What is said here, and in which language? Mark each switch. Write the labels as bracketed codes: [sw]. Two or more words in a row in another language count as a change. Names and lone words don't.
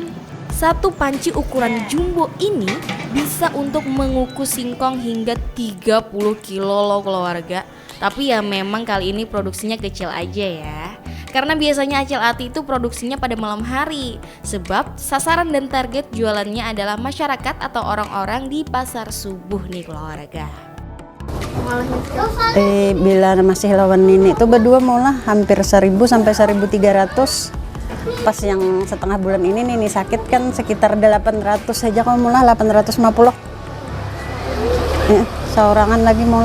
[id] Satu panci ukuran jumbo ini bisa untuk mengukus singkong hingga 30 kilo loh keluarga. Tapi ya memang kali ini produksinya kecil aja ya. Karena biasanya Acil Ati itu produksinya pada malam hari. Sebab sasaran dan target jualannya adalah masyarakat atau orang-orang di pasar subuh nih keluarga. [bjn] Bila masih lawan nenek itu berdua maulah hampir 1000 sampai 1300. Pas yang setengah bulan ini nenek sakit kan sekitar 800 saja, kalau maulah 850. Ya, seorangan lagi maulah.